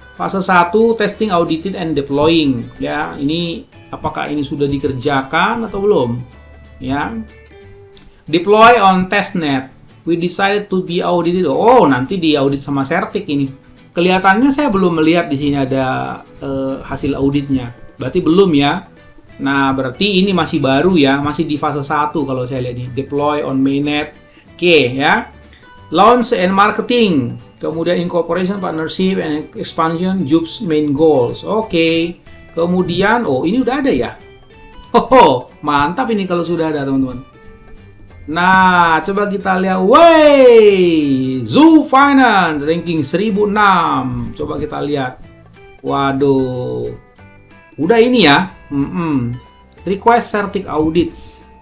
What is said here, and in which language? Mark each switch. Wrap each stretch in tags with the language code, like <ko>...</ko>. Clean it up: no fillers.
<en>Fase 1, testing, audited, and deploying.</en> <id>Ya, ini apakah ini sudah dikerjakan atau belum?</id> <en>Ya. Deploy on testnet. We decided to be audited.</en> <id>Oh, nanti diaudit sama Certik ini. Kelihatannya saya belum melihat di sini ada hasil auditnya. Berarti belum ya. Nah, berarti ini masih baru ya, masih di fase 1 kalau saya lihat nih.</id> <en>Deploy on mainnet.</en> <id>Oke ya.</id> <en>Launch and marketing. Kemudian incorporation, partnership, and expansion, Jobs main goals.</en> <id>Oke. Kemudian, oh ini udah ada ya. Mantap ini kalau sudah ada teman-teman. Nah, coba kita lihat. Wey, Zoo Finance ranking 1006. Coba kita lihat. Waduh. Udah ini ya.</id> <en>Request Certik audits.</en>